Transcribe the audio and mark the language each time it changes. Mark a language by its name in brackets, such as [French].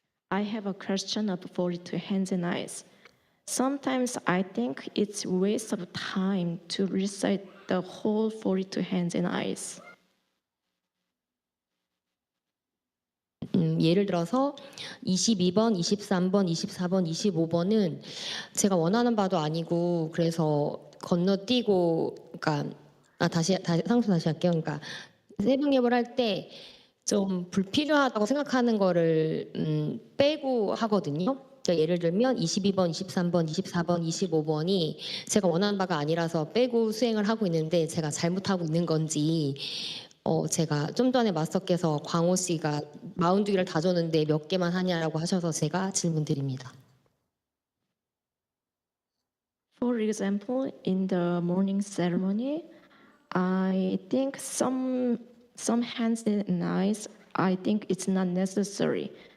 [English] I have a question of 42 hands and eyes. Sometimes I think it's a waste of time to recite the whole 42 hands and eyes. [Korean] 예를 들어서 22번, 23번, 24번, 25번은 제가 원하는 바도 아니고 그래서 건너뛰고, 그러니까 상수 다시 할게요. 그러니까 새벽예불 할 때 좀 불필요하다고 생각하는 거를 빼고 하거든요. 그러니까 예를 들면 22번, 23번, 24번, 25번이 제가 원하는 바가 아니라서 빼고 수행을 하고 있는데 제가 잘못하고 있는 건지, 제가 좀 전에 마스터께서 광호 씨가 42개를 다 줬는데 몇 개만 하냐라고 하셔서 제가 질문 드립니다. [English] For example, in the morning ceremony, I think some hands and eyes, I think it's not necessary.